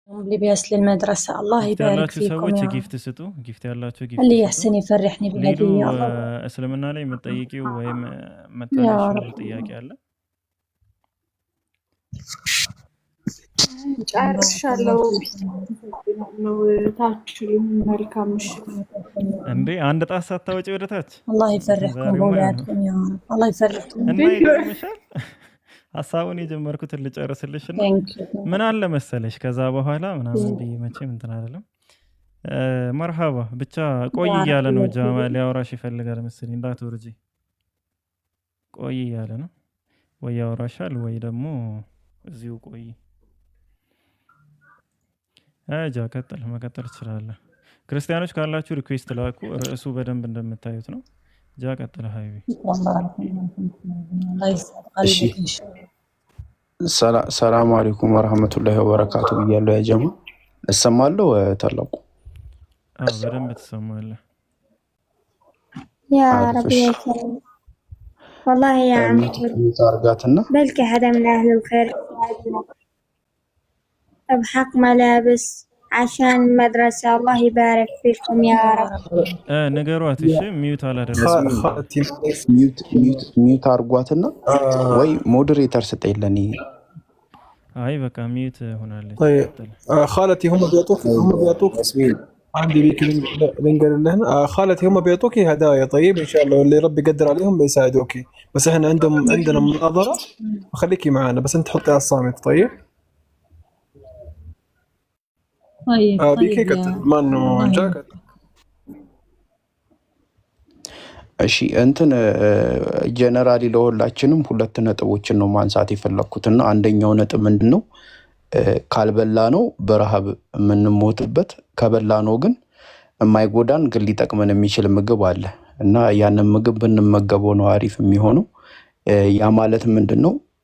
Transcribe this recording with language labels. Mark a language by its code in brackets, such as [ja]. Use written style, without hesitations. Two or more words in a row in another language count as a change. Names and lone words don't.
[ar] لباس للمدرسة الله [am] ጊፍት [ar] يبارك [am] ያላችሁ [ar] فيكم [am] ሰዎች [ar] يا رب [am] ጊፍት ስጡ ጊፍት ያላችሁ ጊፍት [ar] اللي [am] ስጡ [ar] يحسن يفرحني [am] ሊዱ [ar] بهدية الله [am] እስልምና ላይ የምትጠይቂው ወይም [ar] يا [am] መታነሺው [ar] رب [am] ጥያቄ አለ ጨርሻለሁ ነው ታችሁም መልካም ምሽት እንዴ አንድ ጣት ሳታወጪ ወደ ታች [ar] الله يفرحكم [am] ዛሬማ [ar] بأولادكم يا رب الله يفرحكم [am] እና ይገርምሻል ሐሳቡን የጀመርኩት ልጨርስልሽና [en] Thank you. [am] ምን አለ መሰለሽ ከዛ በኋላ ምናምን ብዬ መቼም እንትን አይደለም መርሃባ ብቻ ቆይ እያለ ነው ጃማ ሊያወራሽ ይፈልጋል መሰለኝ እንዳትወርጂ ቆይ እያለ ነው ወይ ያወራሻል ወይ ደግሞ እዚሁ ቆይ አጃ መቀጠል ትችላለህ ክርስቲያኖች ካላችሁ ሪኩዌስት ላኩ ርዕሱ በደንብ እንደምታዩት ነው ጃ ቀጥል ሃይቢ [ar] والله الله يسعد قلبك إن شاء الله السلام عليكم ورحمة الله وبركاته [am] ብያለሁ ያ ጀማ እሰማለሁ ታላቁ በደንብ ትሰማለህ [ar] يا رب يا سلام والله يا عم [am] ታርጋትና [ar] بلك حدا من أهل الخير بحق ملابس عشان المدرسة الله يبارك فيكم يا رب [am] ነገሯት እሺ ሚዩት አላደረግም ሚዩት አርጓትና ወይ ሞዴሬተር ስጠይለኝ አይ በቃ ሚዩት ሆናለች [ar] طيب خالتي هم بيعطوك عندي بيك لنقل لهنا خالتي هم بيعطوك هدايا طيب ان شاء الله واللي ربي يقدر عليهم بيساعدوك بس احنا عندنا مناظرة خليكي معانا بس انت حطي على الصامت طيب طيب بيكي قتل ما انه جاكت [am] እሺ እንትን ጀነራሊ ለሁላችንም ሁለት ነጥቦችን ነው ማንሳት የፈለኩትና አንደኛው ነጥብ ምንድነው ካልበላ ነው በረሃብ የምንሞትበት ከበላ ነው ግን የማይጎዳን ግን ሊጠቅመን የሚችል ምግብ አለ እና ያንን ምግብ ብንመገበው ነው አሪፍ የሚሆነው ያ ማለት ምንድነው